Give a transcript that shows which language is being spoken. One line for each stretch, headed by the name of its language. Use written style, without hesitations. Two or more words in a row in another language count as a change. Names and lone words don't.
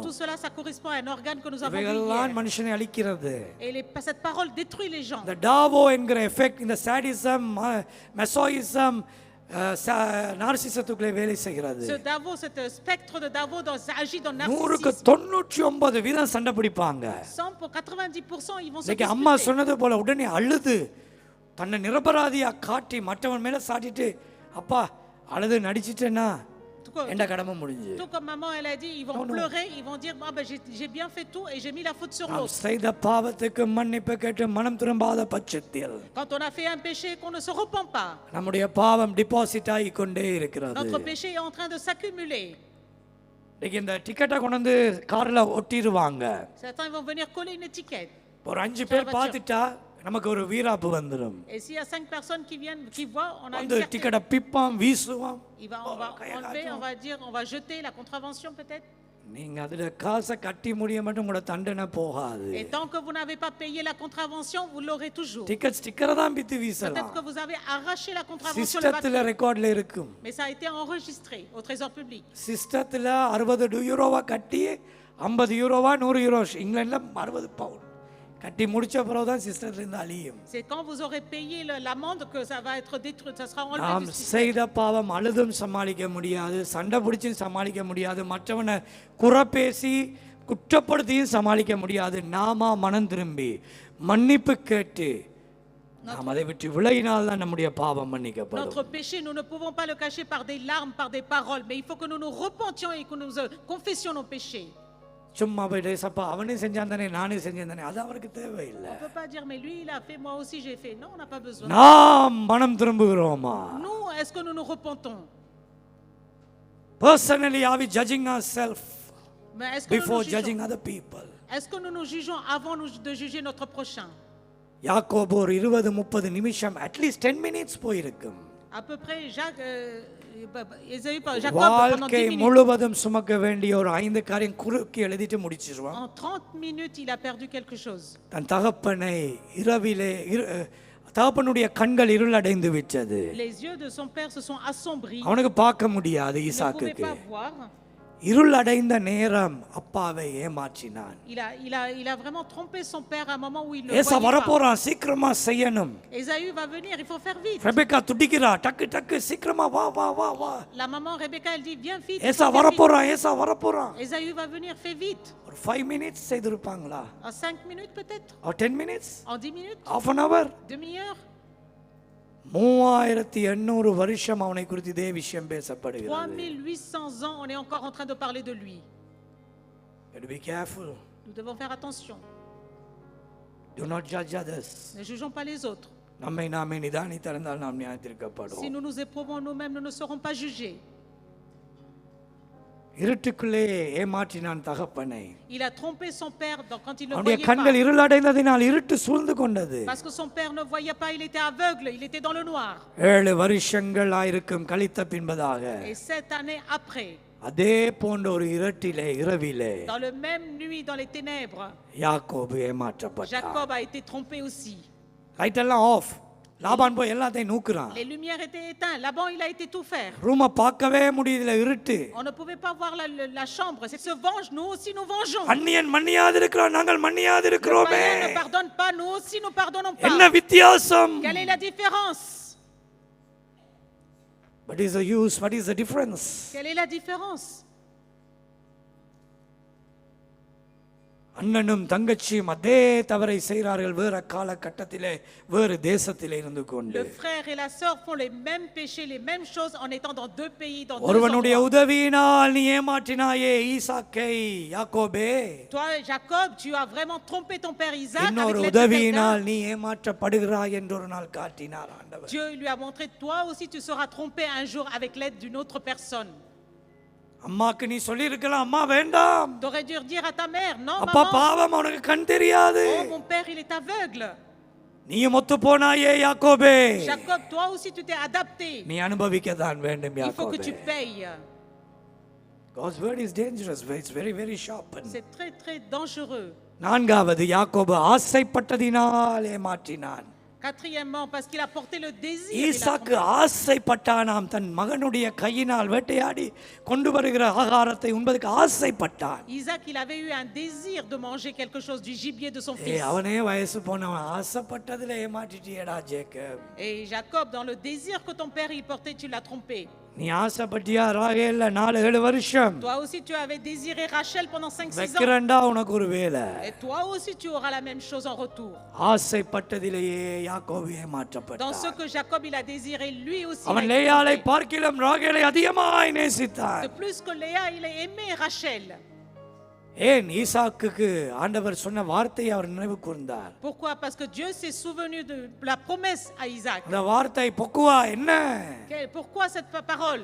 French: Tout cela, ça correspond à un organe que nous avons vu
Tamil: இவைகளெல்லாம்
French: hier.
Tamil: மனுஷனை அழிக்கிறது.
French: Et cette parole détruit les gens.
Tamil: இந்த டாவோ என்கிற எஃபெக்ட் இந்த சாடிசம், மெசோயிசம், நார்சிசத்துக்குள்ளே வேலை செய்கிறது.
French: Ce Davo, cet spectre de Davo ça agit dans le
Tamil: 100க்கு
French: narcissisme.
Tamil: 99% சண்டை பிடிப்பாங்க.
French: 100 pour 90%, ils vont se
Tamil: இன்னைக்கு அம்மா
French: disputer.
Tamil: சொன்னது போல உடனே அழுது தன்னை நிரபராதியா காட்டி மற்றவன் மேல சாட்டிட்டு, அப்பா அழுது நடிச்சிட்டேன்னா எந்த கடமை முடிஞ்சு.
French: Tout comme maman, elle a dit, ils vont pleurer, ils vont dire, ah, ben, j'ai bien fait tout et j'ai mis la faute sur
Tamil: நாம்
French: l'autre.
Tamil: செய்த பாவத்துக்கு மன்னிப்பு கேட்டு மனம் திரும்பாத பட்சத்தில்
French: Quand on a fait un péché qu'on ne se repent pas,
Tamil: நம்முடைய பாவம் டிபாசிட் ஆகி கொண்டே இருக்கிறது.
French: notre péché est en train de s'accumuler.
Tamil: இன்னைக்கு இந்த டிக்கெட்டை கொண்டு வந்து கார்ல ஒட்டிடுவாங்க.
French: Certains vont venir coller une étiquette.
Tamil: ஒரு 5 பேர் பார்த்துட்டா நமக்கு ஒரு வீராப்பு வந்துடும்.
French: Et s'il y a 5 personnes qui viennent, qui voient, on a une
Tamil: வந்து
French: fierté.
Tamil: டிக்கெட்டை பிப்பாம் வீசுவாம்.
French: On va enlever, on va dire, on va jeter la contravention peut-être.
Tamil: நீங்க அதுல காசை கட்டி முடிய மட்டும் உங்களோட தண்டனை போகாது.
French: Et tant que vous n'avez pas payé la contravention, vous l'aurez toujours.
English: ticket sticker
Tamil: தான் பித்து
French: Peut-être
Tamil: வீசலாம்.
French: que vous avez arraché la contravention, le
Tamil: சிஸ்டத்துல
French: papier.
Tamil: ரெக்கார்ட்ல இருக்கும்.
French: Mais ça a été enregistré au trésor public.
Tamil: சிஸ்டத்துல 60 யூரோவா கட்டி 50 யூரோவா 100 யூரோ, இங்கிலாந்துல 60 பவுண்ட் கட்டி முடிச்ச பிறகுதான் சிஸ்டத்துல இருந்து அழியும்.
French: C'est quand vous aurez payé l'amende que ça va être détruit, ça sera enlevé
Tamil: நாம்
French: du système.
Tamil: செய்த பாவம் அழுதும் சமாளிக்க முடியாது, சண்டை பிடிச்சும் சமாளிக்க முடியாது, மற்றவனை குறப்பேசி குற்றப்படுத்தியும் சமாளிக்க முடியாது. நாம மனம் திரும்பி மன்னிப்பு கேட்டு நாம் அதை விட்டு விலகினால் தான் நம்முடைய பாவம் மன்னிக்கப்படும்.
French: Notre péché, nous ne pouvons pas le cacher par des larmes, par des paroles, mais il faut que nous nous repentions et que nous confessions nos péchés.
Tamil: சும்மா போயிட்டு சப்பா அவனே செஞ்சான் தானே நானே செஞ்சேன் தானே, அது அவருக்கு தேவையில்லை.
French: On ne peut pas dire, mais lui il a fait, moi aussi j'ai fait. Non, on n'a pas besoin.
Tamil: நாம் மனம் திரும்புகிறோமா?
French: Nous, est-ce que nous nous repentons?
English: Personally, are we judging ourselves
French: Mais est-ce que nous
English: before
French: nous
English: judging
French: jugeons?
English: other people?
French: Est-ce que nous nous jugeons avant de juger notre prochain?
Tamil: யாக்கோபு ஒரு 20-30 நிமிஷம்
English: at least 10 minutes
Tamil: போயிருக்கும்.
French: À peu près, Jacob pendant
Tamil: வாழ்க்கை
French: 10 minutes.
Tamil: முழுவதும் சுமக்க வேண்டிய ஒரு 5 காரியம் குறுக்கி எழுதிட்டு முடிச்சிருவான்.
French: En 30 minutes, il a perdu quelque chose.
Tamil: தன் தகப்பனை இரவிலே தகப்பனுடைய கண்கள் இருளடைந்து விட்டது.
French: Les yeux de son père se sont assombris.
Tamil: அவனுக்கு பார்க்க முடியாது
French: Il ne pouvait
Tamil: ஈசாக்குக்கு.
French: pas voir.
Tamil: இருளடைந்த நேரம் அப்பாவை ஏமாற்றினான்.
French: Il a vraiment trompé son père à un moment où il ne
Tamil: ஏசா
French: voyait pas.
Tamil: வரப்போறான், சீக்கிரமா செய்யணும்.
French: Ésaü va venir, il faut faire vite.
Tamil: ரெபெக்கா துடிக்கிறா, டக்கு டக்கு சீக்கிரமா வா வா வா வா.
French: La maman Rebecca, elle dit, viens vite.
Tamil: ஏசா வரப்போறான், ஏசா வரப்போறான்.
French: Ésaü va venir, fais vite.
Tamil: ஒரு 5 minutes செய்திருப்பாங்களா?
French: En 5 minutes peut-être?
English: or 10 minutes?
French: En 10 minutes?
English: half an hour?
French: Demi-heure?
Tamil: 3800 வருஷம் அவனை குறித்து இதே விஷயம் பேசப்படுகிறது.
French: 3800 ans, on est encore en train de parler de lui.
English: You have to be careful.
French: Nous devons faire attention.
English: Do not judge others.
French: Ne jugeons pas les autres.
Tamil: நம்மை நாமே நிதானித்திருந்தால் நாம் நியாயத்திற்கப்படுவோம்.
French: Si nous nous éprouvons nous-mêmes, nous ne serons pas jugés.
Tamil: இருட்டுக்குள்ளே ஏமாற்றினான் தகப்பனை.
French: Il a trompé son père quand il ne
Tamil: அவனுடைய
French: voyait
Tamil: கண்கள்
French: pas.
Tamil: இருளடைந்ததினால் இருட்டு சூழ்ந்து கொண்டது.
French: Parce que son père ne voyait pas, il était aveugle, il était dans le noir.
Tamil: 7 வருஷங்கள் ஆயிருக்கும் கழித்த பின்பதாக
French: Et 7 années après,
Tamil: அதே போன்ற ஒரு இருட்டிலே இரவிலே
French: dans le même nuit, dans les ténèbres,
Tamil: யாக்கோபு ஏமாற்றப்பட்டான்.
French: Jacob a été trompé aussi.
Tamil: லைட் எல்லாம் ஆஃப். லாபான் போய் எல்லாத்தையும் நூக்குறான்.
French: Les lumières étaient éteintes. Laban, il a été tout faire.
Tamil: ரூமை பார்க்கவே முடியல, இருட்டு.
French: On ne pouvait pas voir la chambre. C'est se venge, nous aussi nous vengeons.
Tamil: அந்நியன் மன்னியாது இருக்கிறான், நாங்கள் மன்னியாது
French: Le
Tamil: இருக்கிறோமே.
French: païen ne pardonne pas, nous aussi nous pardonnons
Tamil: என்ன
French: pas.
Tamil: வித்தியாசம்?
French: Quelle est la différence?
English: What is the use? What is the difference?
French: Quelle est la différence?
Tamil: அண்ணனும் தங்கச்சியும் அதே தவறை செய்கிறார்கள், வேற காலகட்டத்திலே வேறு தேசத்திலே இருந்து கொண்டு.
French: Le frère et la sœur font les mêmes péchés, les mêmes choses en étant dans 2 pays, dans 2
Tamil: ஒருவனுடைய
French: endroits.
Tamil: உதவியினால் நீ ஏமாற்றினாயே ஈசாக்கை யாக்கோபே.
French: Toi, Jacob, tu as vraiment trompé ton père Isaac avec
Tamil: இன்னொரு
French: l'aide de
Tamil: உதவியினால்
French: quelqu'un.
Tamil: நீ ஏமாற்றப்படுகிறாய் என்று ஒரு நாள் காட்டினார் ஆண்டவர்.
French: Dieu lui a montré, toi aussi tu seras trompé un jour avec l'aide d'une autre personne.
Tamil: அம்மாக்கு நீ சொல்லி இருக்கலாம், அம்மா வேண்டாம்,
French: Tu aurais dû dire à ta mère, non
Tamil: அப்பா
French: maman,
Tamil: பாவம், உனக்கு கண் தெரியாது.
French: oh mon père il est aveugle.
Tamil: நீயும் ஒத்து போனாயே யாக்கோபே.
French: Jacob, toi aussi tu t'es adapté.
Tamil: நீ அனுபவிக்கத்தான் வேண்டும்
French: Il faut que tu
Tamil: யாக்கோபே.
French: payes.
English: God's word is dangerous. It's very very sharp.
French: C'est très très dangereux.
Tamil: நான்காவது, யாக்கோபு ஆசைப்பட்டதினால் ஏமாற்றினான்.
French: Quatrièmement, parce qu'il a porté le désir. Il a
Tamil: ஈசாக்கு
French: trompé.
Tamil: ஆசைப்பட்டானாம், தன் மகனுடைய கையினால் வேட்டையாடி கொண்டு வருகிற ஆகாரத்தை உண்பதற்கு ஆசைப்பட்டான்.
French: Isaac, il avait eu un désir de manger quelque chose du gibier de son fils.
Tamil: அவனே வயசு போனவன், ஆசைப்பட்டதுல ஏமாற்றிட்டியடா ஜேக்கப்.
French: Et Jacob, dans le désir que ton père il portait, tu l'as trompé.
Tamil: நீ ஆசைப்பட்டியா ராகேல்ல 4-7 வருஷம்
French: Toi aussi, tu avais désiré Rachel pendant 5-6 ans.
Tamil: வைக்கிறண்டா உனக்கு ஒரு வேலை.
French: Et toi aussi, tu auras la même chose en retour.
Tamil: ஆசைப்பட்டதிலேயே யாக்கோபு
French: Dans ce
Tamil: ஏமாற்றப்பட்டான்.
French: que Jacob il a désiré, lui aussi. il a
Tamil: அவன்
French: été
Tamil: லேயாளை
French: trompé.
Tamil: பார்க்கிலும் ராகேலை அதிகமாய் நேசித்தான்.
French: De plus que Léa, il a aimé Rachel.
Tamil: ஏன் ஈசாக்குக்கு ஆண்டவர் சொன்ன வார்த்தையை அவர் நினைவு கூர்ந்தார்.
French: Pourquoi? Parce que Dieu s'est souvenu de la promesse à Isaac.
Tamil: அந்த வார்த்தை பொக்குவா என்ன?
French: Pourquoi cette parole?